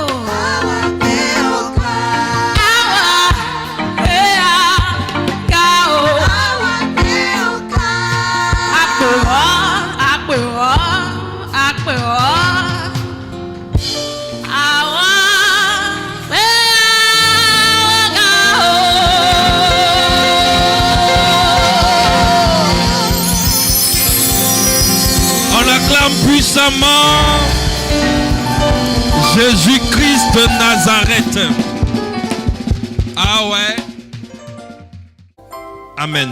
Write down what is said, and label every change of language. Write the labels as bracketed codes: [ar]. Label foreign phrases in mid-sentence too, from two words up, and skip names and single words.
[yo] Àwa pé o ká. Àwa pé a ká o. Àwa pé o ká. Àpè ọ́, àpè ọ́, àpè ọ́. Àwa pé a ká o. [fr] On acclame puissamment Jésus-Christ de Nazareth. Ah ouais. Amen.